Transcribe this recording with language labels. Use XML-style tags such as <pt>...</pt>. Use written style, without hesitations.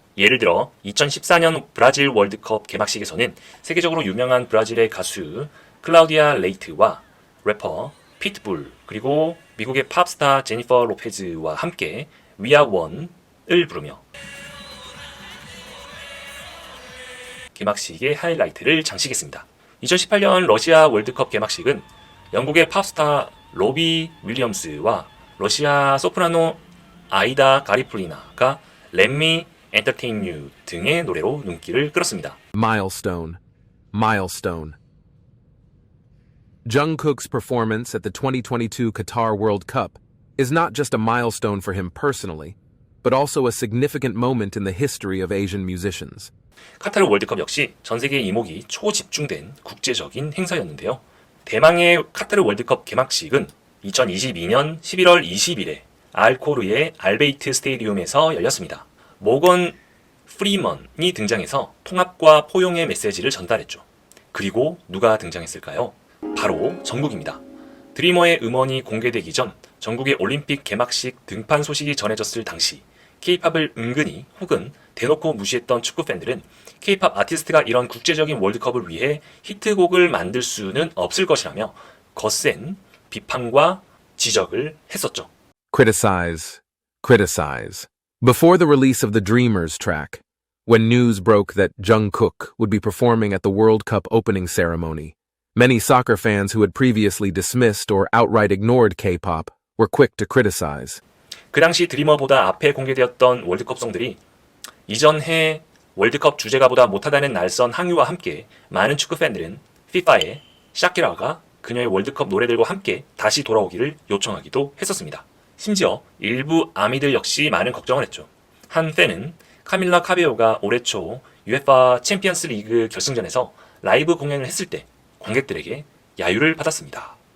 <ko>예를 들어 2014년 브라질 월드컵 개막식에서는 세계적으로 유명한 브라질의 가수 클라우디아 레이트와 래퍼 피트불 그리고 미국의 팝스타 제니퍼 로페즈와 함께 We Are One을 부르며 개막식의 하이라이트를 장식했습니다. 2018년 러시아 월드컵 개막식은 영국의 팝스타 로비 윌리엄스와 러시아 소프라노 아이다 가리플리나가 Let Me Entertain You 등의 노래로 눈길을 끌었습니다.</ko> <en>Milestone. Milestone. Jungkook's performance at the 2022 Qatar World Cup is not just a milestone for him personally, but also a significant moment in the history of Asian musicians.</en> <ko>카타르 월드컵 역시 전 세계 이목이 초집중된 국제적인 행사였는데요. 대망의 카타르 월드컵 개막식은 2022년 11월 20일에 알코르의 알베이트 스테디움에서 열렸습니다. 모건 프리먼이 등장해서 통합과 포용의 메시지를 전달했죠. 그리고 누가 등장했을까요? 바로 정국입니다. 드리머의 음원이 공개되기 전 정국의 올림픽 개막식 등판 소식이 전해졌을 당시 K-팝을 은근히 혹은 대놓고 무시했던 축구 팬들은 K-팝 아티스트가 이런 국제적인 월드컵을 위해 히트곡을 만들 수는 없을 것이라며 거센 비판과 지적을 했었죠.</ko> <en>Criticize. Criticize. Before the release of the Dreamers track, when news broke that Jungkook would be performing at the World Cup opening ceremony, many soccer fans who had previously dismissed or outright ignored K-pop were quick to criticize.</en> <ko>그 당시 드리머보다 앞에 공개되었던 월드컵송들이 이전 해 월드컵 주제가보다 못하다는 날선 항의와 함께 많은 축구 팬들은 FIFA에 샤키라가 그녀의 월드컵 노래들과 함께 다시 돌아오기를 요청하기도 했었습니다. 심지어 일부 아미들 역시 많은 걱정을 했죠. 한 팬은 카밀라 카베오가 올해 초 UEFA 챔피언스 리그 결승전에서 라이브 공연을 했을 때 관객들에게 야유를 받았습니다.</ko>